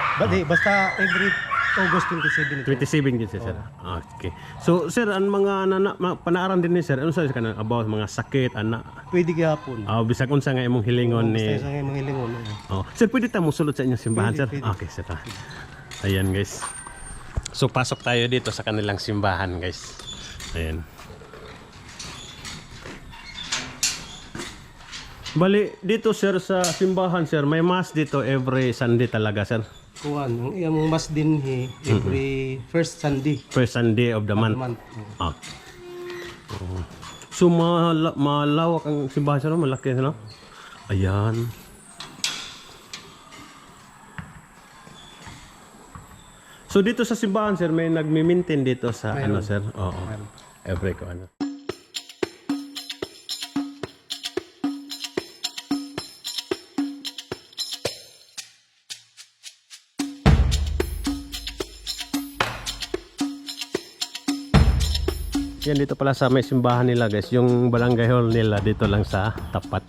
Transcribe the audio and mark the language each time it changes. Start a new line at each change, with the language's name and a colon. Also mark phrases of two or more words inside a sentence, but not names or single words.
Filipino: Oh. Basta every August 27 ito. 27 din siya, sir. Okay.
Cebuano: So, sir, ang mga panaaran din ni sir, ano sa kanang about mga sakit, ana? Pwede gihapon. Bisag unsa nga imong hilingon ni. Basta sa mga hilingon. Sir, pwede ta mo sulod sa inyong simbahan, sir? Pwede.
Filipino: Okay, sir. Ayan, guys. So, pasok tayo dito sa kanilang simbahan, guys. Ayan. Bali, dito sir sa simbahan sir, may mass dito
English: every Sunday
Filipino: talaga sir.
Cebuano: Kuan, ang iyang mas din
English: every first Sunday. First Sunday of the month. Ah.
Filipino: So malawak ang simbahan sir, malaki no? Ayan. So dito sa simbahan sir, may nagmi-maintain dito sa ano sir? Oo. Every ko ano. Yan dito pala sa may simbahan nila guys, yung barangay hall nila dito lang sa tapat.